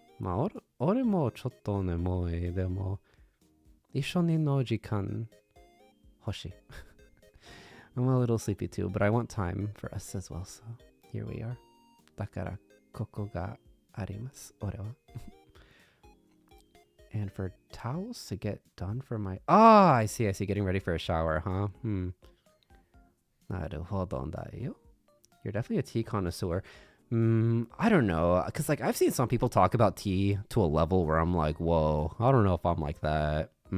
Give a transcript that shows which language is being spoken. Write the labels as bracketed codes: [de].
[ja] まあ俺もちょっと眠い。でも一緒にの時間欲しい。 [en] I'm a little sleepy too, but I want time for us as well, so here we are. [ja] だからここがあります。俺は。 [en] And for towels to get done for my... I see. Getting ready for a shower, huh? [ja] なるほどだよ. [en] You're definitely a tea connoisseur. I don't know. Because like I've seen some people talk about tea to a level where I'm like, whoa, I don't know if I'm like that.